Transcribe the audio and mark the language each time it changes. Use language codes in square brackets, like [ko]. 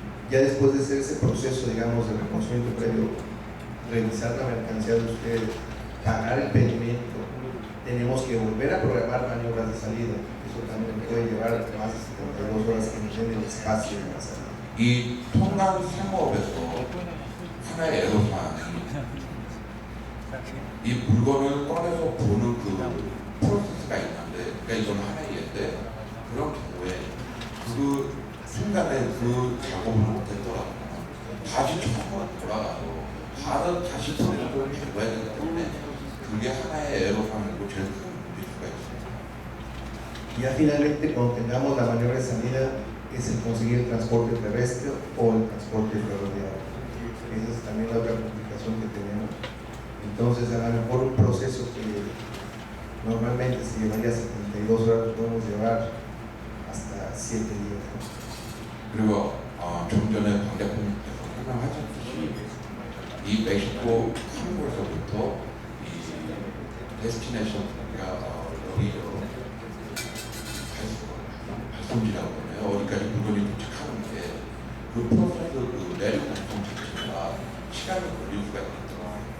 [es] Ya después de hacer ese proceso, digamos, de reconocimiento previo, revisar la mercancía de ustedes, pagar el pedimento, tenemos que volver a programar maniobras de salida. Eso también puede llevar más de 72 horas que nos den el espacio de la salida. [ko] 이 통관 상업에서 하나의 애로사항이 이 물건을 꺼내서 보는 그 프로세스가 있는데, 그러니까 이건 하나의 예인데 그런 경우에 그 순간에 그 작업을 못했더라도 다시 처음으로 돌아가서 다시 소리를 해봐야 되기 때문에 그게 하나의 애로사항이고 제일 큰 문제가 있습니다. [es] Y ya finalmente, cuando tengamos la maniobra de salida, es el conseguir el transporte terrestre o el transporte ferroviario. Esa es también la otra complicación que tenemos. Entonces, a lo mejor un proceso que normalmente se llevaría 72 horas, lo podemos llevar hasta 7 días. [ko] 그리고 좀 전에 박 대표님께서 설명하셨듯이 이 멕시코 항구에서부터 이 데스티네이션가 여기로 발송지라고 하네요. 어디까지 물건이 도착하는데 그 프로세스 그 내륙 운송 자체가 시간이 걸릴 수가 있더라고요.